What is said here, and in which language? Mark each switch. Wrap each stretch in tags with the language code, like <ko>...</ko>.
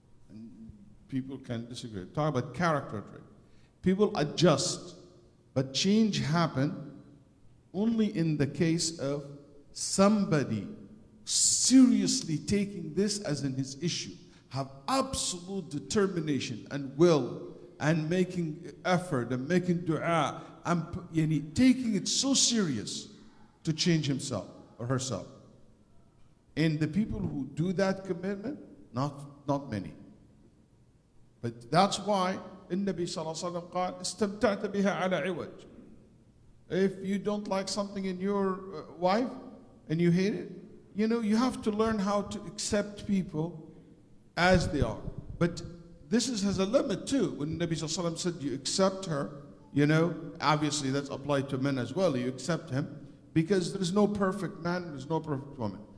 <en>And people can disagree. I'm talking about character trait. People adjust, but change happen only in the case of somebody seriously taking this as his issue, have absolute determination and will, and making effort and making dua, and taking it so serious to change himself or herself. And the people who do that commitment, not many. But that's why</en> <ar>النبي صلى الله عليه وسلم قال استمتعت بها على عوج.</ar> <en>If you don't like something in your wife and you hate it, you have to learn how to accept people as they are. But this has a limit too. When Nabi Sallallahu Alaihi Wasallam said you accept her, obviously that's applied to men as well. You accept him because there's no perfect man, there's no perfect woman.</en>